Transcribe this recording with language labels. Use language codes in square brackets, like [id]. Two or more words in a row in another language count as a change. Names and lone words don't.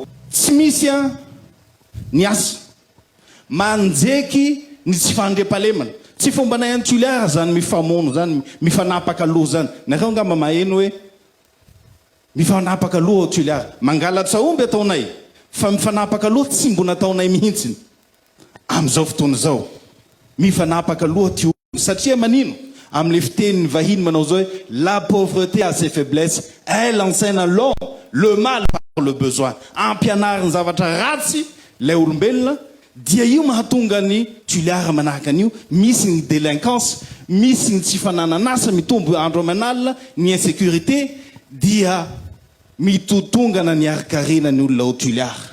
[mg] Tsy misy ny asa manjeky ny tsy fandriam-pahalemana, tsy fomba nay an'ny Toliara zany mifamono zany, mifanapaka loha zany. Nareo angamba maheno hoe mifanapaka loha Toliara, mangalatra omby ataonay fa mifanapaka loha tsy mbo nataonay mihitsiny amin'izao fotoana zao. Mifanapaka loha ty olona satria manino amin'ny fitenin'ny vahiny manao zao hoe [fr] la pauvreté a ses faiblesses, elle enseigne à l'homme le mal par le besoin. [mg] Ampianariny zavatra ratsy lay olombelona dia io mahatonga ny Toliara manahaka an'io, misy ny délinquance, misy ny tsy fanananasa mitombo andro aman'alina, ny insécurité dia mitotongana ny arkarena ny olona ao Toliara.